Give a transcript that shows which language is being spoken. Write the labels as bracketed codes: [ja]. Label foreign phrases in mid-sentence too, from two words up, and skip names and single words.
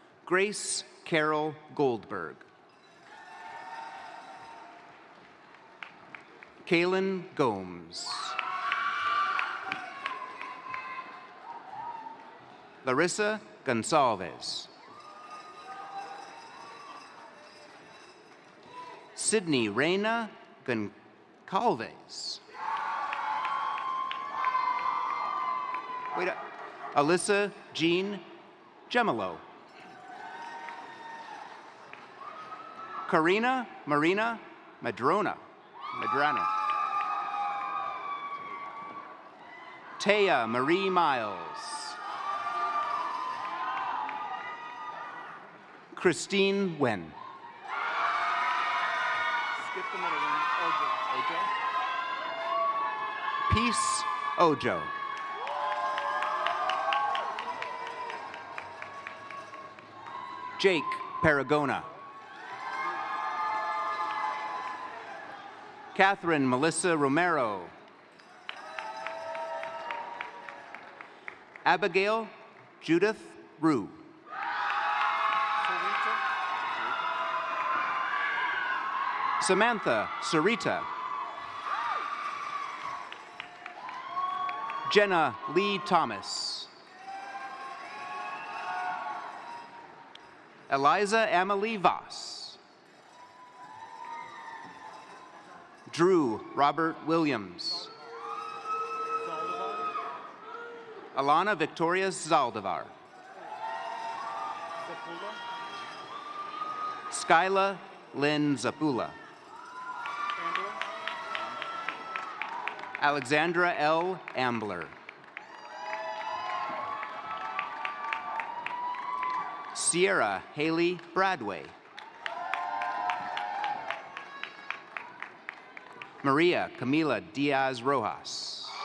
[en] Grace Carol Goldberg. Kaylin Gomes. Larissa Gonsalves. Sydney Reyna Goncalves. Wait up. Alyssa Jean Gemelo. Karina Marina Madrano. Taya Marie Miles. Christine Wen. Skip the middle one. Ojo. Peace Ojo. Jake Paragona. Catherine Melissa Romero. Abigail Judith Rue. Samantha Sarita. Jenna Lee Thomas. Eliza Amalie Voss. Drew Robert Williams. Alana Victoria Zaldivar. Skyla Lynn Zapula. Alexandra L. Ambler. Sierra Haley Bradway. Maria Camila Diaz Rojas.